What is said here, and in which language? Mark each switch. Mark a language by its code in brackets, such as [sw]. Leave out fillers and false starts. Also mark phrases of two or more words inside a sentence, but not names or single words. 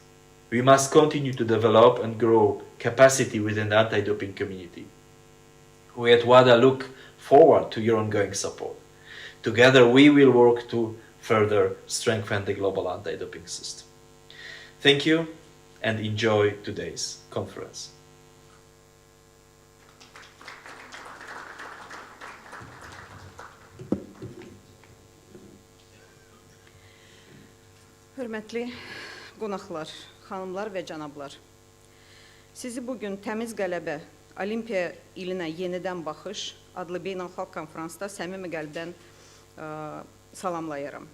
[en] We must continue to develop and grow capacity within the anti-doping community. We at WADA look forward to your ongoing support. Together we will work to further strengthen the global anti-doping system. Thank you and enjoy today's conference. [az] Hörmətli qonaqlar, xanımlar və cənablar. Sizi bugün Təmiz Qələbə Olimpiya ilinə yenidən baxış adlı beynəlxalq konferansda səmimi qəlbdən salamlayıram.